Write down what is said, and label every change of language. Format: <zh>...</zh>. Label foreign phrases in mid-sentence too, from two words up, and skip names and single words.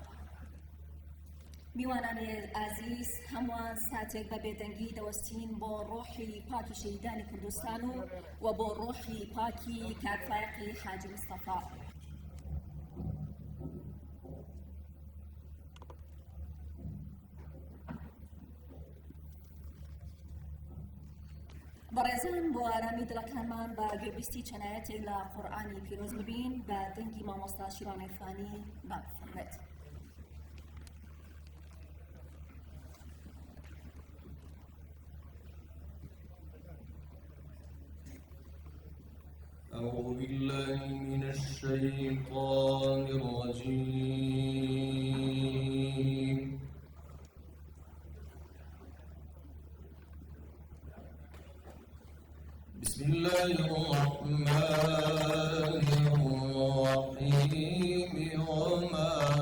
<ckb>میوانانی ئازیز هەمووان ساتێک بە بێدەنگی دەوەستین بۆ ڕۆحی پاکی شەهیدانی کوردستان و بۆ ڕۆحی پاکی کاکفایەقی حاجی مستەفا بەڕێزان بۆ ئارامی دڵەکانمان بە گوێبیستی چەنایەتێک لە قورئانی پیرۆز ببین بە دەنگی مامۆستا شیران عیرفانی بابفەرمێت</ckb> <ar>أعوذ بالله من الشيطان الرجيم بسم الله الرحمن الرحيم وما</ar>